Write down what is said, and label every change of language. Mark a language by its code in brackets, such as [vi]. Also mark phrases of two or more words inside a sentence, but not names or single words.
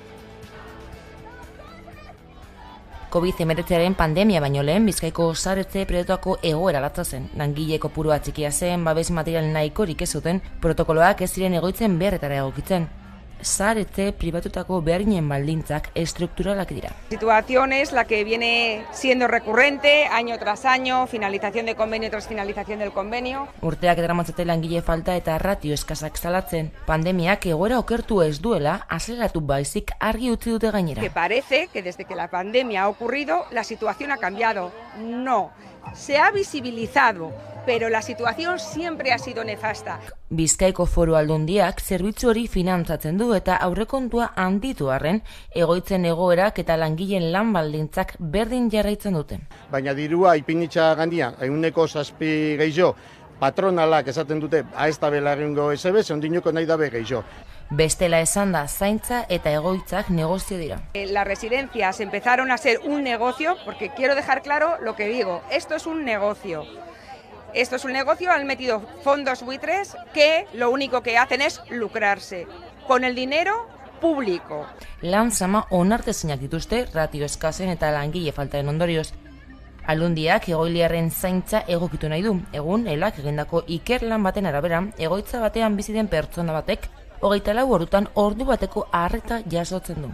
[eu] COVID-19 pandemia baino lehen Bizkaiko zaharretxe pribatuako egoera latza zen. Langile kopurua txikia zen, babes material nahikorik ez zuten, protokoloak ez ziren egoitzen beharretara egokitzen. Zaharretxe pribatutako beharginen baldintzak estrukturalak dira. [es] La situación es la que viene siendo recurrente año tras año, finalización de convenio tras finalización del convenio. [eu] Urteak daramatzate langile falta eta ratio eskasak salatzen. Pandemiak egoera okertu ez duela, azeleratu baizik argi utzi dute gainera. [es] Que parece que desde que la pandemia ha ocurrido, la situación ha cambiado. No, se ha visibilizado, pero la situación siempre ha sido nefasta. [eu] Bizkaiko Foru Aldundiak zerbitzu hori finantzatzen du eta aurrekontua handitu arren, egoitzen egoerak eta langileen lan baldintzak berdin jarraitzen dute. Baina dirua ipinitza gandia, 7 gehiago, patronalak esaten dute, ez da bela egingo ezebe, ondinoko nahi dabe gehiago. Bestela esan da, zaintza eta egoitzak negozio dira. [es] Las residencias empezaron a ser un negocio, porque quiero dejar claro lo que digo, esto es un negocio. Esto es un negocio, han metido fondos buitres que lo único que hacen es lucrarse con el dinero público. [eu] Lan zama onartezinak dituzte ratio eskasen eta langile faltaren ondorioz. Aldundiak egoiliarren zaintza egokitu nahi du. Egun, ELAk egindako ikerlan baten arabera, egoitza batean bizi den pertsona batek 24 ordutan ordu bateko arreta jasotzen du.